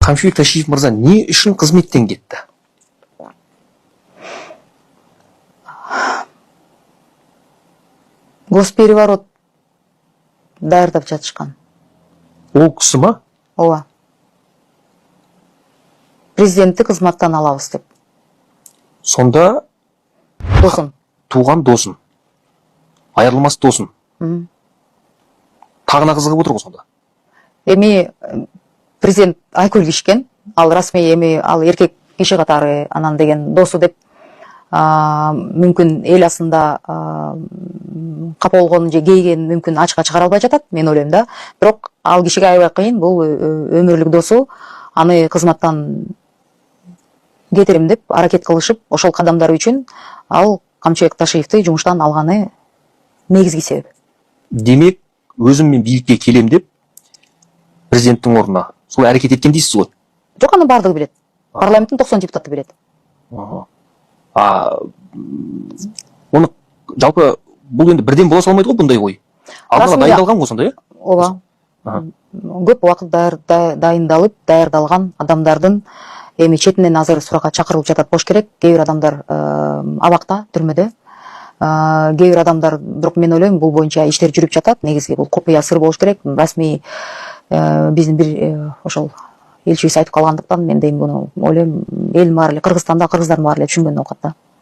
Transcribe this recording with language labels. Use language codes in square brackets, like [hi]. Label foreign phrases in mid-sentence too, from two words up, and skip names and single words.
[kk] Қамшыбек Ташиев мырза не үшін қызметтен кетті? [ky] Госпереворот даярдап жатышкан. [kk] Ол кісі ма? [ky] Ооба. Президентти кызматтан алабыз деп. [kk] Сонда Досым. туған досын, айырылмас досын. Тағына қызығып отыр ғой сонда. [ky] Эми президент Айкөл Кишкен, ал расмий эми ал эркек киши катары анан деген досу деп мүмкүн эл асында капа болгонун же кейген мүмкүн ачыкка чыгара албай жатат, мен ойлойм да. Бирок ал кишиге аябай кыйын, бул өмүрлүк досу, аны кызматтан кетирим деп аракет кылышып, ошол кадамдар үчүн ал Камчыбек Ташиевди жумуштан алганы негизги себеп. [kk] Демек, өзім мен бийликке келем деп президенттің орнына сол әрекет еткен дейсіз ғой? [ky] Жок, аны бардыгы билет. Парламенттин 90 депутаты билет. [kk] Оны жалпы бұл енді бірден бола салмайды ғой бұндай ой. Алдына дайындалған ғой сонда, иә? [ky] Ооба. Көп убакыт дайындалып, даярдалган адамдардын эми четинен азыр суракка чакырылып жатат болуш керек. Кээ бир адамдар абакта, түрмөдө. Кээ бир адамдар, бирок мен ойлойм, бул боюнча иштер жүрүп жатат. Негизги бул купуя сыр болуш керек. Расмий биздин бир ошол элчибиз айтып калгандыктан мен дейм буну ойлойм, эл бар эле, Кыргызстанда кыргыздар бар эле түшүнгөн окат да.